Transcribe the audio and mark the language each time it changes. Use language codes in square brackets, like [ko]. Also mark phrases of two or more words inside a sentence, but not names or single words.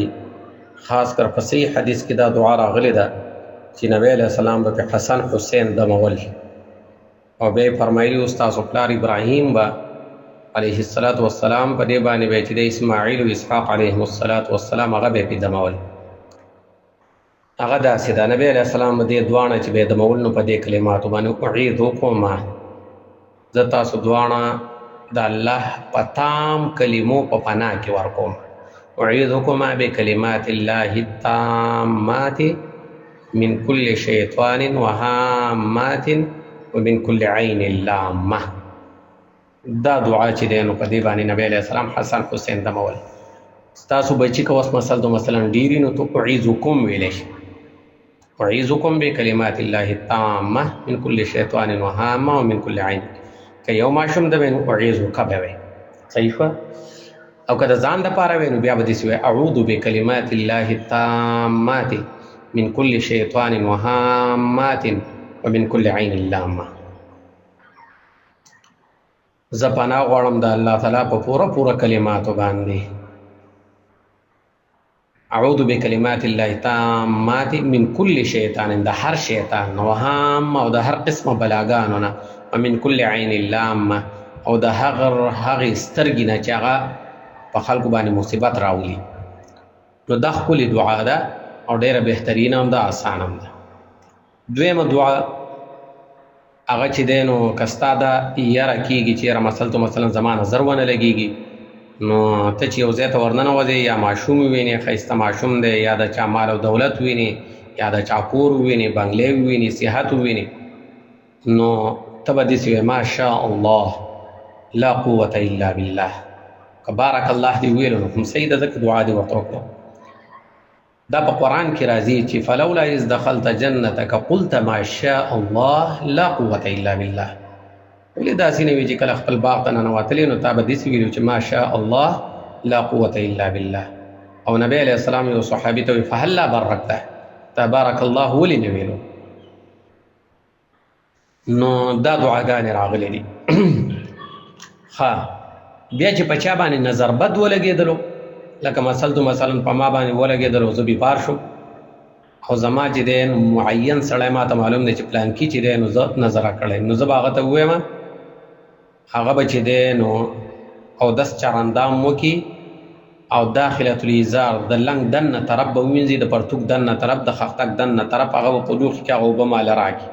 [ps] خاص کر په صحیح حدیث کې دا دعا راغلې ده چې نبی [ar] علیہ السلام [ps] به حسن حسین دمول او بیا فرمایلی استاد پلار ابراهیم با [ar] علیه السلام [ps] په دې باندې به چې د اسماعیل او اسحاق [ar] علیهم السلام [ps] هغه به دمول. هغه داسې ده نبی [ar] علیہ السلام [ps] دې دوانه چې به دمول نو په دې کلماتو باندې اعیذکما زه تاسو دوانه د الله پتام کلمو په پناه کې ورکوم. [ar] اعیذکما بکلمات الله التامات من كل شیطان وهامات ومن كل عین لامه. [ps] دا دعا چې دی نو په دې باندې نبی [ar] علیہ السلام [ps] حسن حسین دمول. ستاسو بچی که اوس مثلا ډیری نو تو اعیذکم ویلی شي. [ar] اعیذکم بکلمات الله التامه من كل شیطان وهامه ومن كل عین. [ps] که یو ماشوم د وینو اعیذک به وي صحیح شوه، او که د ځان دپاره وی نو بیا به داسې وایي [ar] اعوذ بکلمات الله التامات من كل شیطان وهامات ومن كل عین لامه. [ps] زه پناه غواړم د الله تعالی په پوره کلماتو باندې. [ar] اعوذ بکلمات الله التامات من كل شیطان، [ps] د هر شیطان، وهامه او د هر قسمه بلاګانو نه، [ar] ومن كل عین لامه [ps] او د هغې سترګې نه چې هغه په خلکو باندې مصیبت راولي. نو دا ښکلې دعا ده او ډیره بهترینه هم ده، آسانه هم ده. دویمه دعا هغه چې دی نو که ستا دا یره کېږي چې یاره مثلا زما نظر ونه لګېږي نو ته چې یو ځای ته ورننوځې یا ماشوم ووینې ښایسته ماشوم دی، یا د چا مال او دولت ووینې، یا د چا کور ووینې، بنګلې ووینې، صحت ووینې، نو ته به داسې وایې [ar] ماشاء الله لا قوة الا بالله. [ps] که [ar] بارک الله [ps] دې ویلو نو کوم صحیح ده، ځکه دعا دې ورته وکړو. دا په قرآن کې راځي چې [ar] فلولا اذ دخلت جنتک قلت ما شاء الله لا قوة الا بالله. [ps] ولې داسې نه وي چې کله خپل باغ ته ننوتلې نو تا به داسې ویلو چې [ar] ما شاء الله لا قوة الا بالله. [ps] او نبی [ar] علیہ السلام [ps] یو صحابي ته وایي [ar] فهلا برکته، [ps] تا [ar] بارک الله [ps] ولې نه ویلو؟ نو دا دعاګانې راغلې دي. بیا چې په چا باندې نظر بد ولګېدلو، لکه مثلا په ما باندې ولګېدلو، زه بیمار شم او زما چې دی معین سړی ما ته معلوم دی چې پلانکي چې دی نو زه نظره کړی، نو زه به هغه ته ووایم هغه به چې دی نو اودس چاراندام وکړي او [ar] داخلة الازار [ps] د لنګ دننه طرف به ووینځي، د پرتوک دننه طرف، د خښتک دننه طرف، هغه به په لوښي کې هغه اوبه ماله راکړي.